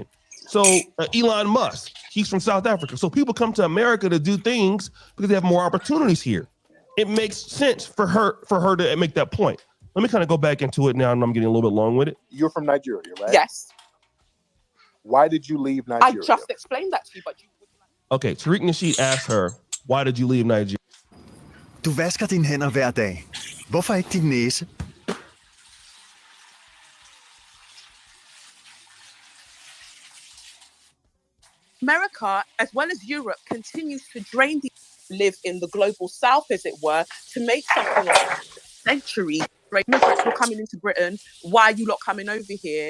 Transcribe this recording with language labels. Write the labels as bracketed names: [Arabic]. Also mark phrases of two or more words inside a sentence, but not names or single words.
[English] So Elon Musk, he's from South Africa. So people come to America to do things because they have more opportunities here. It makes sense for her to make that point. Let me kind of go back into it now, and I'm getting a little bit long with it. You're from Nigeria, right? Yes. Why did you leave Nigeria? I just explained that to you, but you... Okay, Tariq Nasheed asked her, why did you leave Nigeria? [Danish] Du vasker dine hænder hver dag. Hvorfor ikke din næse? [English] America, as well as Europe, continues to drain the live in the global south, as it were, to make something of centuries. Immigrants were coming into Britain. Why are you lot coming over here?